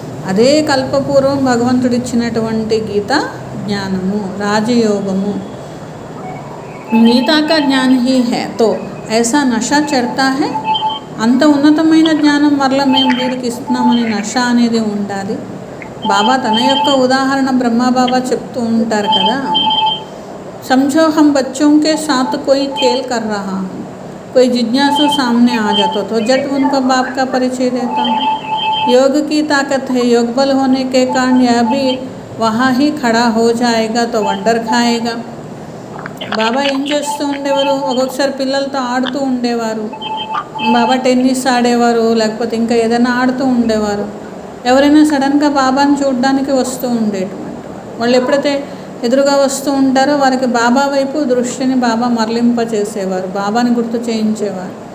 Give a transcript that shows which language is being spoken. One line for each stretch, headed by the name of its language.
Telugu: అదే కల్పపూర్వం భగవంతుడిచ్చినటువంటి గీత జ్ఞానము, రాజయోగము.
Hindi: గీతా కా జ్ఞాన్ హీ హై తో ఐసా నషా చడతా హై.
Telugu: అంత ఉన్నతమైన జ్ఞానం వల్ల మేము వీరికి ఇస్తున్నామని నష అనేది ఉండాలి. బాబా తన యొక్క ఉదాహరణ బ్రహ్మబాబా చెప్తూ ఉంటారు కదా,
Hindi: समझो हम बच्चों के साथ कोई खेल कर रहा हूँ, कोई जिज्ञासु सामने आ जाता तो जट उनको बाप का परिचय देता हूँ. योग की ताकत है, योग बल होने के कारण यह भी वहाँ ही खड़ा हो जाएगा तो वंडर खाएगा.
Telugu: బాబా ఏం చేస్తూ ఉండేవారు, ఒక్కొక్కసారి పిల్లలతో ఆడుతూ ఉండేవారు. బాబా టెన్నిస్ ఆడేవారు, లేకపోతే ఇంకా ఏదైనా ఆడుతూ ఉండేవారు. ఎవరైనా సడన్గా బాబాని చూడడానికి వస్తూ ఉండేటువంటి వాళ్ళు ఎప్పుడైతే ఎదురుగా వస్తూ ఉంటారో వారికి బాబా వైపు దృష్టిని బాబా మరలింపచేసేవారు, బాబాని గుర్తు చేయించేవారు.